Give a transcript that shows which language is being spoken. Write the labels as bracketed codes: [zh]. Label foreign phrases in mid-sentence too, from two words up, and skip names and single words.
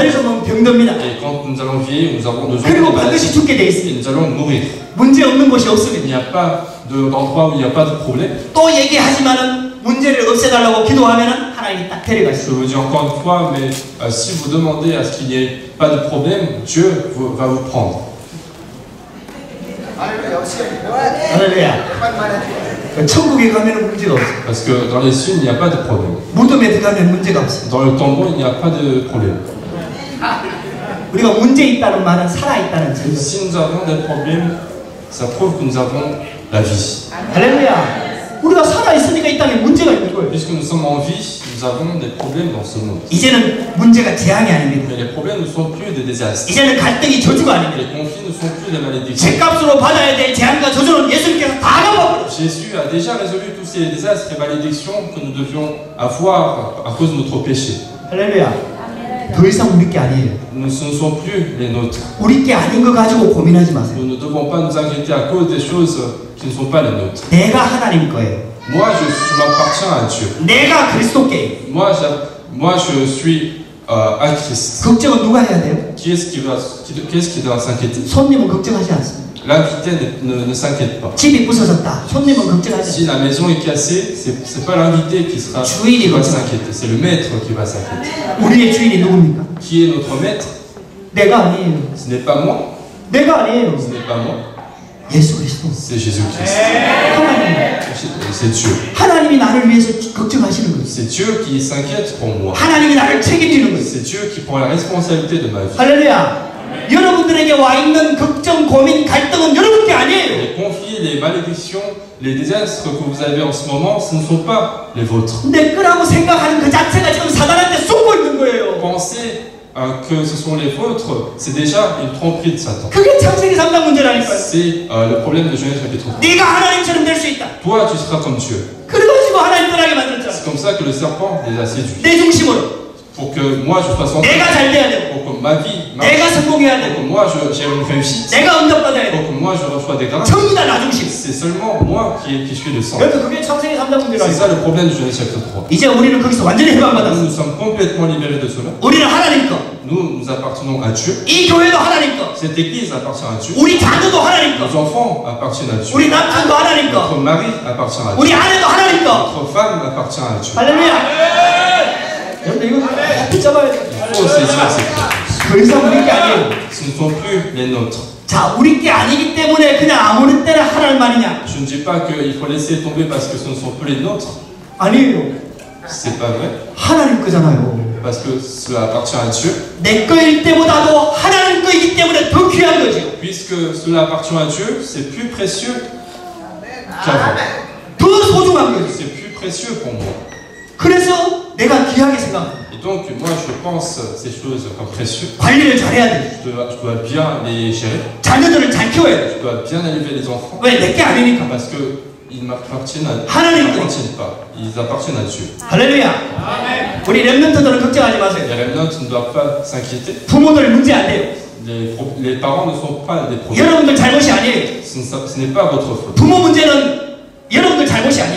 [ko] 늙으면 병듭니다. [fr] Et quand nous allons vieillir, nous aurons [ko] 그리고 반드시 죽게 돼 [fr] et [ko] 있습니다. [fr] nous allons mourir. [ko] 문제 없는 곳이 [fr] Il [ko] 없습니다. [fr] n'y a pas d'endroit où il n'y a pas de problème. [ko] 또 얘기하지만은 문제를 없애달라고 기도하면은 하나님이 딱 [fr] Je [ko] 데려가시죠. [fr] vous dis encore une fois, mais si vous demandez à ce qu'il n'y ait pas de problème, Dieu va vous prendre. [ko] 할렐루야. 천국에 가면은 문제가 없어요. [fr] Parce que dans les cieux, il n'y a pas de problème. [ko] 무덤에 들어가면 문제가 없어요. [fr] Dans le tombeau, il n'y a pas de problème. [ko] 우리가 문제 있다는 말은 살아 있다는 증거. [fr] Si nous avons des problèmes, ça prouve que nous avons la vie. [ko] 할렐루야. 우리가 살아 있으니까 이 땅에 문제가 있는 거예요. [fr] Puisque nous sommes en vie, nous avons des problèmes dans ce monde. [ko] 이제는 문제가 재앙이 아닙니다. [fr] Mais les problèmes ne sont plus des désastres. [ko] 이제는 갈등이 저주가 아닙니다. [fr] Les conflits ne sont plus des malédictions. [ko] 죄값으로 받아야 될 재앙과 저주는 예수님께서 다 갚아버렸어요. [fr] Jésus a déjà résolu tous ces désastres et malédictions que nous devions avoir à cause de notre péché. [ko] 할렐루야. 더 이상 우리 게 아니에요. [fr] Ce ne sont plus les nôtres. [ko] 우리 게 아닌 거 가지고 고민하지 마세요. [fr] Nous ne devons pas nous inquiéter à cause des choses qui ne sont pas les nôtres. [ko] 내가 하나님 거예요. [fr] Moi, je m'appartiens à Dieu. [ko] 내가 그리스도께. [fr] Moi, je suis à Christ. [ko] 걱정은 누가 해야 돼요? [fr] Qui est-ce qui doit s'inquiéter? [ko] 손님은 걱정하지 않습니다. [fr] L'invité ne s'inquiète pas. [ko] 집이 부서졌다. 손님은 걱정하지 [fr] Si [ko] 않습니다. [fr] la maison est cassée, c'est pas l'invité qui va s'inquiéter, c'est le maître qui va s'inquiéter. [ko] 우리의 주인이 누굽니까? [fr] Qui est notre maître? [ko] 내가 아니에요. [fr] Ce n'est pas moi. [ko] 내가 아니에요. [fr] Ce n'est pas moi. [ko] 예수 그리스도. [fr] C'est Jésus-Christ. [ko] 하나님. [fr] C'est Dieu. [ko] 하나님이 나를 위해서 걱정하시는 거예요. [fr] C'est Dieu qui s'inquiète pour moi. [ko] 하나님이 나를 책임지는 거예요. [fr] C'est Dieu qui prend la responsabilité de ma vie. [ko] 할렐루야. 여러분들에게 와 있는 걱정, 고민, 갈등은 여러분께 아니에요. [fr] Les conflits, les malédictions, les désastres que vous avez en ce moment, ce ne sont pas les vôtres. [ko] 내 거라고 생각하는 그 자체가 지금 사단한테 쏘고 있는 거예요. [fr] Pensez que ce sont les vôtres, c'est déjà une tromperie de Satan. [ko] 그게 창세기 3장 문제라니까요. [fr] C'est le problème de Genèse chapitre 3. [ko] 네가 하나님처럼 될 수 있다. [fr] Toi, tu seras comme Dieu. [ko] 그래가지고 하나님 떠나게 만들었잖아. [fr] C'est comme ça que le serpent les a séduits. [ko] 내 중심으로. [fr] Pour que moi je sois centré, [ko] 내가 잘 돼야 되고, [fr] pour que ma vie marche, [ko] 내가 성공해야 [fr] pour que [ko] 되고, [fr] moi j'ai une réussite, [ko] 내가 응답받아야 [fr] pour [ko] 되고, [fr] que moi je reçois des grâces. [ko] 전부 다 나 중심. [fr] C'est seulement moi qui suis le centre. [ko] 그러니까 그게 창세기 3장 [fr] C'est ça [ko] 문제라니까. [fr] le problème de Genèse chapitre 3. [ko] 이제 우리는 거기서 완전히 해방받았어. [fr] Nous sommes complètement libérés de cela. [ko] 우리는 하나님 거. [fr] Nous appartenons à Dieu. [ko] 이 교회도 하나님 거. [fr] Cette église appartient à Dieu. [ko] 우리 자녀도 하나님 [fr] Nos [ko] 거. [fr] enfants appartiennent à Dieu. [ko] 우리 남편도 하나님 거. [fr] Notre mari appartient à Dieu. [ko] 우리 아내도 하나님 거. [fr] Notre femme appartient à Dieu. [ko] 할렐루야. 여러분 이거 붙잡아야 돼. [fr] Il faut saisir ces choses. [ko] 더 이상 우리 게 아니에요. [fr] Ce ne sont plus les nôtres. [ko] 자, 우리 게 아니기 때문에 그냥 아무리 때나 하라는 말이냐? [fr] Je ne dis pas qu'il faut laisser tomber parce que ce ne sont plus les nôtres. [ko] 아니에요. [fr] C'est pas vrai. [ko] 하나님 거잖아요. [fr] Parce que cela appartient à Dieu. [ko] 내 거일 때보다도 하나님 거이기 때문에 더 귀한 거죠. [fr] Puisque cela appartient à Dieu, c'est plus précieux qu'avant. [ko] 더 소중한 거죠. [fr] C'est plus précieux pour moi. [ko] 그래서 내가 귀하게 생각합니다. [fr] Et donc, moi, je pense ces choses comme précieuses. [ko] 관리를 잘해야 돼. [fr] Je dois bien les gérer. [ko] 자녀들을 잘 키워야 돼. [fr] Je dois bien élever les enfants. [ko] 왜? 내 게 아니니까. [fr] Parce qu'ils m'appartiennent [ko] 하나님 거. [fr] pas. Ils appartiennent à Dieu. [ko] 할렐루야. 우리 렘넌트들은 걱정하지 마세요. [fr] Les remnants ne doivent pas s'inquiéter. [ko] 부모들 문제 안 돼요. [fr] Les parents ne sont pas des problèmes. [ko] 여러분들 잘못이 아니에요. [fr] Ce n'est pas votre faute. [ko] 부모 문제는 여러분들 잘못이 아니에요.